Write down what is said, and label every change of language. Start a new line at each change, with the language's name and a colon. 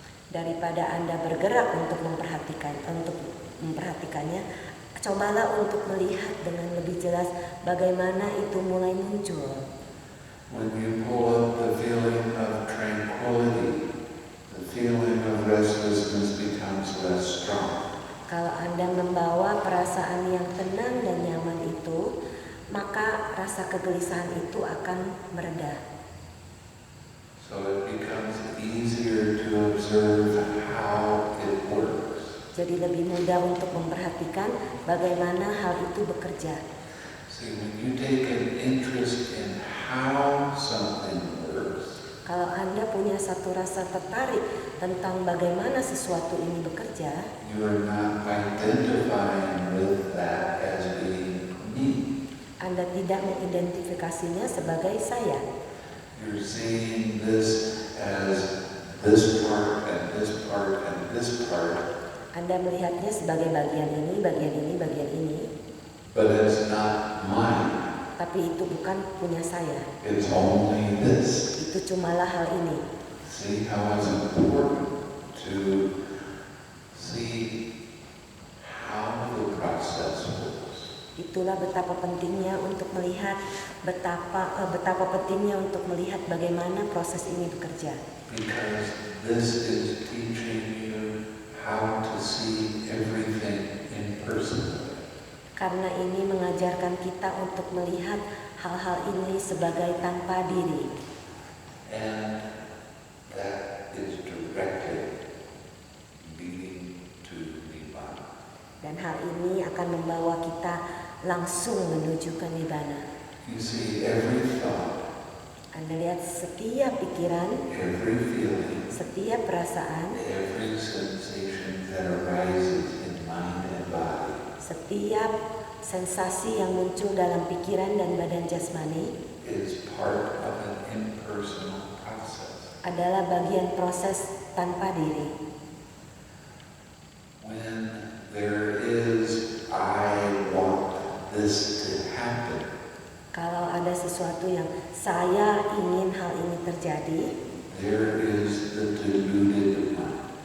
Indonesian: Daripada Anda bergerak untuk memperhatikannya, cobalah untuk melihat dengan lebih jelas bagaimana itu mulai muncul.
English: When you pull up the feeling of tranquility, the feeling of restlessness becomes less strong.
Indonesian: Kalau Anda membawa perasaan yang tenang dan nyaman itu, maka rasa kegelisahan itu akan mereda.
English: So it becomes easier to observe how it works.
Indonesian: Jadi lebih mudah untuk memperhatikan bagaimana hal itu bekerja.
English: See, when you take an interest in how something works,
Indonesian: Kalau Anda punya satu rasa tertarik tentang bagaimana sesuatu ini bekerja,
English: you are not identifying with that as being me.
Indonesian: Anda tidak mengidentifikasinya sebagai saya.
English: You're seeing this as this part and this part and this part,
Indonesian: Anda melihatnya sebagai bagian ini, bagian ini, bagian ini,
English: but it's not mine.
Indonesian: tapi itu bukan punya saya.
English: It's only this.
Indonesian: Itu cumalah hal ini.
English: See how it's important to see how the process works.
Indonesian: Itulah betapa pentingnya untuk melihat betapa pentingnya untuk melihat bagaimana proses ini bekerja.
English: Because this is teaching you how to see everything impersonally.
Indonesian: Karena ini mengajarkan kita untuk melihat hal-hal ini sebagai tanpa diri.
English: And that is directed leading to Nibbana.
Indonesian: Dan hal ini akan membawa kita langsung menuju ke Nibbana.
English: You see, every thought,
Indonesian: Anda lihat setiap pikiran,
English: every feeling,
Indonesian: setiap perasaan,
English: every sensation that arises in mind and body
Indonesian: setiap sensasi yang muncul dalam pikiran dan badan jasmani
English: is part of an impersonal process.
Indonesian: adalah bagian proses tanpa diri.
English: When there is, I want this to happen,
Indonesian: Kalau ada sesuatu yang saya ingin hal ini terjadi,
English: there is the deluded mind.